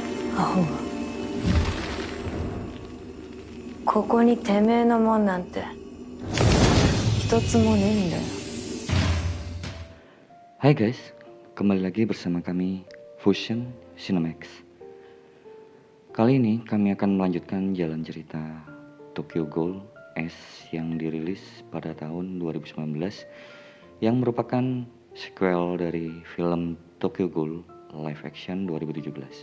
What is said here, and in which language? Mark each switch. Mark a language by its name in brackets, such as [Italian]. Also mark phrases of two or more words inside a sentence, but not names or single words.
[Japanese] アホがここにてめえのもんなんて一つもねえんだよ。 [Indonesian] Hai guys, kembali lagi bersama kami Fusion Cinemax. Kali ini kami akan melanjutkan jalan cerita Tokyo Ghoul S yang dirilis pada tahun 2019 yang merupakan sequel dari film Tokyo Ghoul [English] live action [Indonesian] 2017.